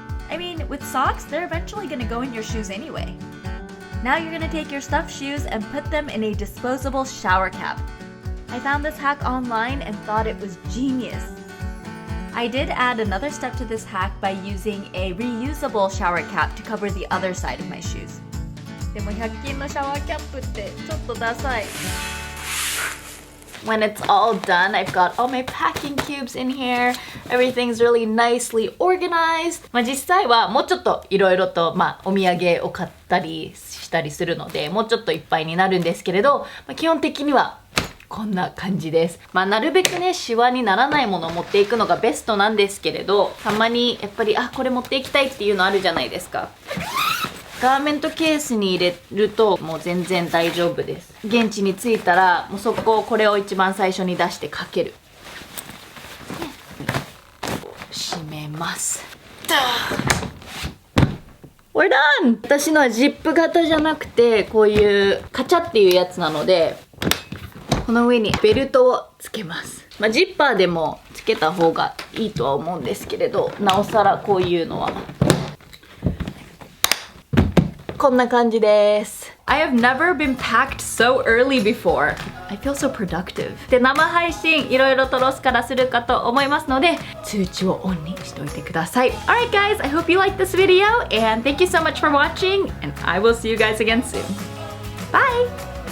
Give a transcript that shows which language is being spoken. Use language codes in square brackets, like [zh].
[en] I mean, with socks, they're eventually going to go in your shoes anyway. Now you're going to take your stuffed shoes and put them in a disposable shower cap. I found this hack online and thought it was genius. I did add another step to this hack by using a reusable shower cap to cover the other side of my shoes. [ja] でも100均のシャワーキャップってちょっとダサい。 [en] When it's all done, I've got all my packing cubes in here. Everything's really nicely organized. [ja] 実際はもうちょっといろいろとお土産を買ったりしたりするので、もうちょっといっぱいになるんですけれど、基本的にはこんな感じです。なるべくね、シワにならないものを持っていくのがベストなんですけれど、たまにやっぱりこれ持っていきたいっていうのあるじゃないですか。ガーメントケースに入れるともう全然大丈夫です。現地に着いたらもうそこをこれを一番最初に出してかける。閉めます。 [en] We're done! [ja] 私のはジップ型じゃなくてこういうカチャっていうやつなので、この上にベルトをつけます。ジッパーでもつけた方がいいとは思うんですけれど、なおさらこういうのはこんな感じです。 [en] I have never been packed so early before. I feel so productive. [ja] で、生配信いろいろとロスからするかと思いますので、通知をオンにしておいてください。 [en] Alright guys, I hope you liked this video and thank you so much for watching and I will see you guys again soon. Bye!